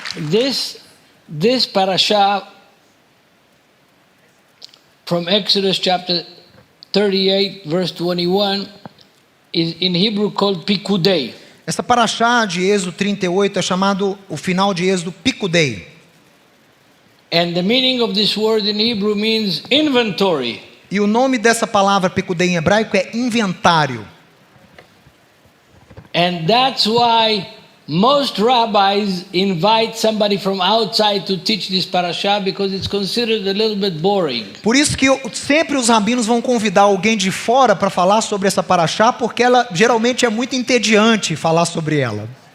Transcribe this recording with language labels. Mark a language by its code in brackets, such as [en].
[en] This parasha from Exodus chapter 38 verse 21 is in Hebrew called Pikudei. [pt] Essa parashá de Êxodo 38 é chamado o final de Êxodo Pikudei. [en] And the meaning of this word in Hebrew means inventory. [pt] E o nome dessa palavra Pikudei em hebraico é inventário. [en] And that's why most rabbis invite somebody from outside to teach this parasha, because it's considered a little bit boring. [pt] Por isso que sempre os rabinos vão convidar alguém de fora para falar sobre essa parashá, porque ela geralmente é muito entediante falar sobre ela.